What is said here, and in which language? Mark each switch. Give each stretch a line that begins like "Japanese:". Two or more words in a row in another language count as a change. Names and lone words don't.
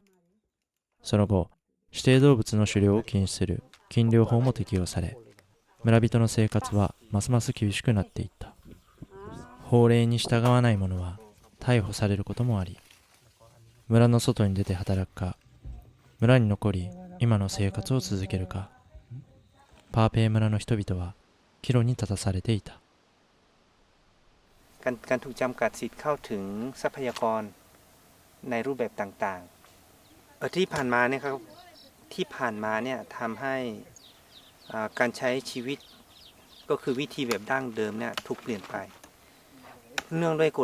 Japanese: その後、指定動物の狩猟を禁止する禁猟法も適用され、村人の生活はますます厳しくなっていった。法令に従わない者は逮捕されることもあり、村の外に出て働くか、村に残り今の生活を続けるか、パーペイ村の人々は岐路に立たされていた。
Thai: การถูกจำกัดสิทธิ์เข้าถึงทรัพยากรในรูปแบบต่างๆที่ผ่านมาเนี่ยครับที่ผ่านมาเนี่ยทำ ให้การใช้ชีวิตก็คือวิธีแบบดั้งเดิมเนี่ยถูกเปลี่ยนไปเนื่องด้วยก